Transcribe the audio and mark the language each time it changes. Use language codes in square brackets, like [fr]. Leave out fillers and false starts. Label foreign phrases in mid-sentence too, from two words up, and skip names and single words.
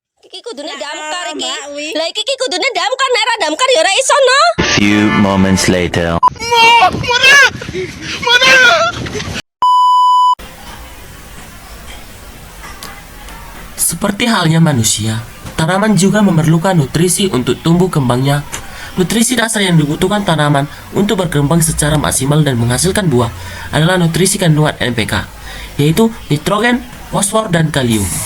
[jv] iki kudune damkar iki. Lah iki kudune damkar nek ora damkar ya ora iso no. [en] Few moments later. [id] Seperti halnya manusia, tanaman juga memerlukan nutrisi untuk tumbuh kembangnya. Nutrisi dasar yang dibutuhkan tanaman untuk berkembang secara maksimal dan menghasilkan buah adalah nutrisi kandungan NPK, yaitu nitrogen, fosfor, dan kalium.